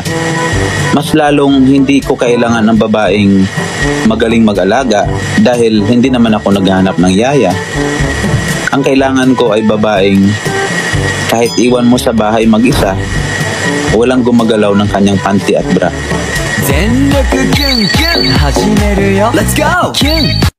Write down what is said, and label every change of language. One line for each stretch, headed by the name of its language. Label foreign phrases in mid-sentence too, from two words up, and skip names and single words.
Filipino: Mas lalong hindi ko kailangan ng babaeng magaling mag-alaga dahil hindi naman ako naghanap ng yaya. Ang kailangan ko ay babaeng kahit iwan mo sa bahay mag-isa, walang gumagalaw ng kanyang panty at bra.
Japanese: 全力キュンキュン始めるよ
English: Let's go!
Japanese: キュン